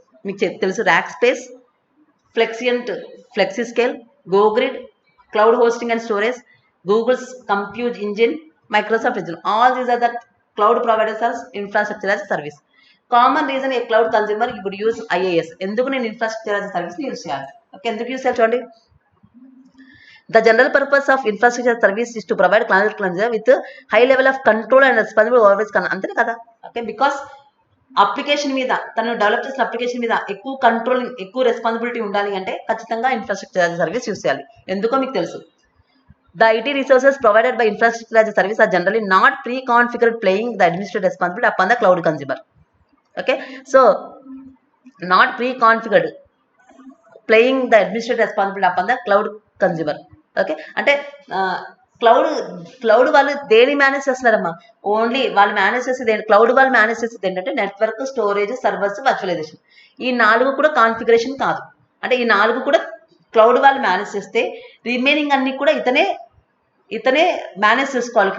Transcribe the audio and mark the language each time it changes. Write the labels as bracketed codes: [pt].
[en] మీకు తెలుసు, Rackspace, Flexiant, FlexiScale, GoGrid, cloud hosting and storage, Google's compute engine, Microsoft engine. All these are the cloud providers are infrastructure as service. Common reason a cloud consumer ఇప్పుడు use IaaS. [te] ఎందుకు నేను infrastructure as service use చేయాలి? Okay, ఎందుకు use చేయాలి చూడండి. [en] The general purpose of infrastructure service is to provide cloud consumer with a high level of control and responsibility over its [te] అంతే కదా. Okay, because application మీద, తను డెవలప్ చేసిన application మీద ఎక్కువ కంట్రోలింగ్, ఎక్కువ రెస్పాన్సిబిలిటీ ఉండాలి అంటే ఖచ్చితంగా ఇన్ఫ్రాస్ట్రక్చర్ యాజ్ సర్వీస్ యూజ్ చేయాలి. ఎందుకో మీకు తెలుసు. [en] The IT resources provided by infrastructure as a service are generally not pre-configured, playing the administrative responsibility upon the cloud consumer. Okay, so not pre-configured, playing the administrative responsibility upon the cloud consumer. [te] Okay, అంటే cloud వాళ్ళు దేని manage చేస్తున్నారమ్మా? Only వాళ్ళు manage చేసేది, cloud వాళ్ళు manage చేసేది ఏంటంటే network, storage, servers, virtualisation. ఈ 4 కూడా కాన్ఫిగరేషన్ కాదు. అంటే ఈ 4 కూడా క్లౌడ్ వాళ్ళు మేనేజ్ చేస్తే రిమైనింగ్ అన్ని కూడా ఇతనే మేనేజ్ చేసుకోవాలి.